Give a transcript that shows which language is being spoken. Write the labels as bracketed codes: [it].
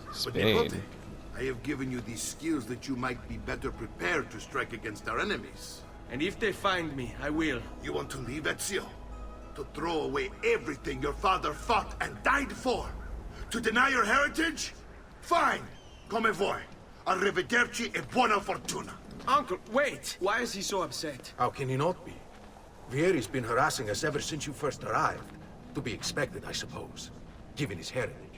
[en] But Spain. Nipote, I have given you these skills that you might be better prepared to strike against our enemies. And if they find me, I will. You want to leave, Ezio? To throw away everything your father fought and died for? To deny your heritage? Fine. [it] Come vuoi. Arrivederci e buona fortuna. [en] Uncle, wait! Why is he so upset? How can he not be? Vieri's been harassing us ever since you first arrived. To be expected, I suppose, given his heritage.